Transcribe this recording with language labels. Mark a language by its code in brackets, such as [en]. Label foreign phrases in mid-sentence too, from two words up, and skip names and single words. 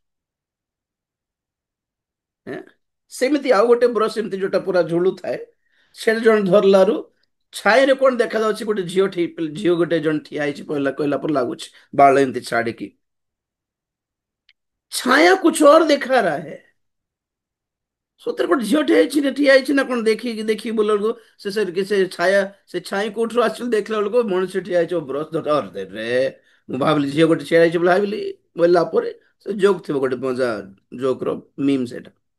[or] ସେମିତି ଆଉ ଗୋଟେ ବ୍ରଶ ଏମିତି ଯୋଉଟା ପୁରା ଝୁଲୁଥାଏ, ସେଟା ଜଣେ ଧରିଲାରୁ ଛାଇରେ କଣ ଦେଖାଯାଉଛି, ଗୋଟେ ଝିଅ ଗୋଟେ ଜଣେ ଠିଆ ହେଇଛି କହିଲା ପରେ ଲାଗୁଛି, ବାଳ ଏମିତି ଛାଡିକି। [hi] छाया कुछ और देखा रहा है। [or] ସତରେ ଗୋଟେ ଝିଅ ଠିଆ ହେଇଛି ନା କଣ, ଦେଖିକି ବୋଲକୁ ସେ ଛାୟା, ସେ ଛାଇ କୋଉଠୁ ଆସିଛି ଦେଖିଲା ବେଳକୁ ମଣିଷ ଠିଆ ହେଇଛି ବ୍ରଶ ଧରିଲା। ମୁଁ ଭାବିଲି ଝିଅ ଗୋଟେ ଠିଆ ହେଇଛି ବୋଲି ଭାବିଲି, ବୋଲିଲା ପରେ ସେ ଜୋକ୍ ଥିବ, ଗୋଟେ ମଜା ଜୋକ୍ ର ମିମ୍ ସେଟା।